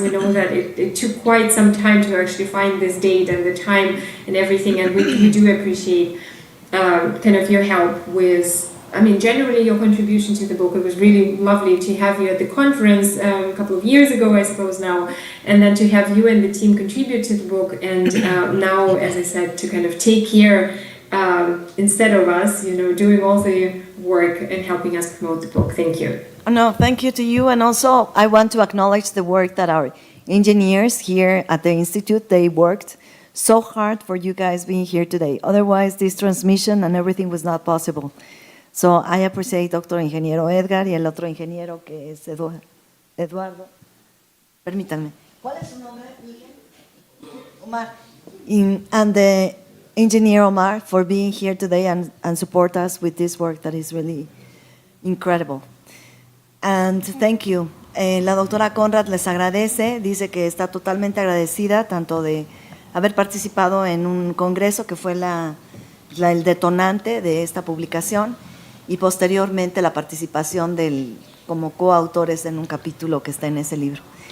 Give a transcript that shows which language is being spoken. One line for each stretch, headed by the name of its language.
English: We know that it took quite some time to actually find this date and the time and everything, and we do appreciate kind of your help with, I mean, generally your contribution to the book. It was really lovely to have you at the conference a couple of years ago, I suppose now, and then to have you and the team contribute to the book, and now, as I said, to kind of take care instead of us, you know, doing all the work and helping us promote the book. Thank you. No, thank you to you. And also, I want to acknowledge the work that our engineers here at the Institute, they worked so hard for you guys being here today. Otherwise, this transmission and everything was not possible. So I appreciate Dr.
Spanish: Ingeniero Edgar y el otro ingeniero que es Eduardo. Permítanme. ¿Cuál es su nombre, Miguel? Omar.
English: And the engineer Omar for being here today and support us with this work that is really incredible. And thank you.
Spanish: La doctora Conrad les agradece, dice que está totalmente agradecida tanto de haber participado en un congreso que fue el detonante de esta publicación, y posteriormente la participación como coautores en un capítulo que está en ese libro.